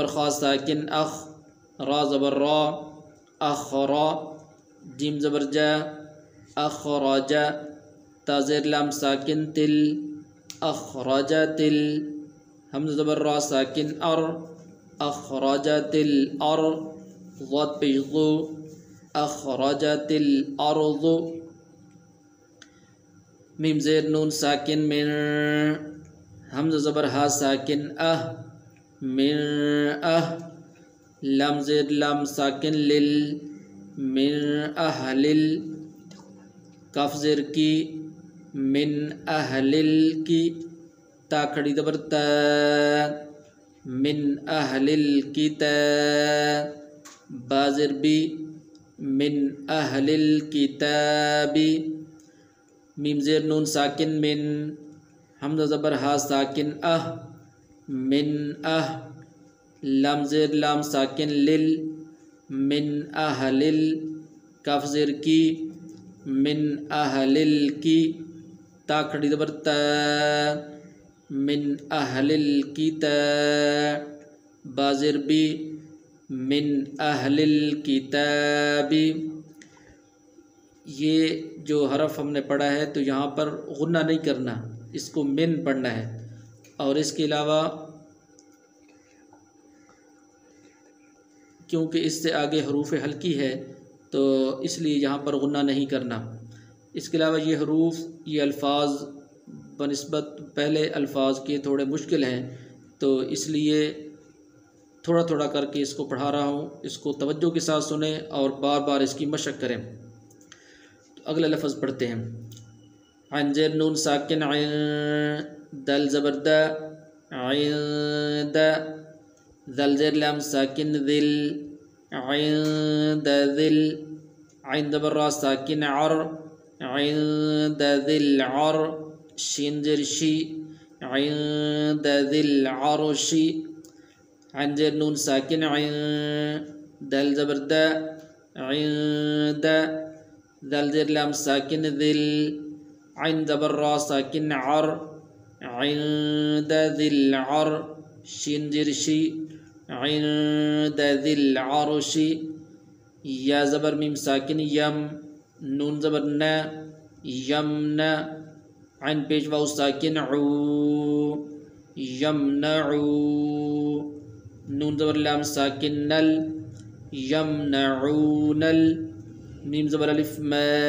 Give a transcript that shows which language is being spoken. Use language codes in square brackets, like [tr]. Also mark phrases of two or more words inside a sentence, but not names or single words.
[ur] خا ساکن اخ، را زبر را، اخرا، جیم زبر جا، اخرج، تا زیر لام ساکن تل، اخرجت ال، حمزہ زبر را ساکن ار، [ar] اخرجت الارض، [ur] ضاد پیش ضو، [ar] اخرجت الارض، [ur] میم زیر نون ساکن من، حمزہ زبر ہا ساکن من، لام زیر لام ساکن لل، [ar] من اہل، [ur] کاف زیر کی، [ar] من اہل کی، [ur] تا کھڑی زبر تا، [ar] من اہل الکتاب، [ur] با زیر بی، [ar] من اہل الکتاب، [ur] میم زیر نون ساکن من، حمزہ زبر ہا ساکن من لام زیر لام ساکن لل، [ar] من اہل، [ur] کاف زیر کی، [ar] من اہل کی، [ur] تا کھڑی زبر تا، [ar] من اہل الکتاب، [ur] با زیر بی، [ar] من اہل الکتاب۔ [ur] یہ جو حرف ہم نے پڑھا ہے تو یہاں پر غنہ نہیں کرنا، اس کو من پڑھنا ہے، اور اس کے علاوہ کیونکہ اس سے آگے حروف حلقی ہے تو اس لیے یہاں پر غنہ نہیں کرنا۔ اس کے علاوہ یہ حروف، یہ الفاظ بنسبت پہلے الفاظ کے تھوڑے مشکل ہیں، تو اس لیے تھوڑا تھوڑا کر کے اس کو پڑھا رہا ہوں، اس کو توجہ کے ساتھ سنیں اور بار بار اس کی مشق کریں۔ تو اگلا لفظ پڑھتے ہیں۔ عین زیر نون ساکن عین، دل زبر دا، عند، ذل زیر لام ساکن ذل، [ar] عند ذل، [ur] عین زبر را ساکن عر، [ar] عند ذل عر، [ur] شین زیر شی، [ar] عند ذل عرش، [ur] عین زیر نون ساکن عین، دل زبر دا، عند، ذل زیر لام ساکن ذل، عین زبر را ساکن عر، [ar] عند ذل عر، [ur] شین زیر شی، [ar] عند ذل عرش، [ur] یا زبر میم ساکن یم، نون زبر نا، یمن، عین پیش واو ساکن عو، یمنعو، نون زبر لام ساکن نل، یمنعون، میم زبر الف ما،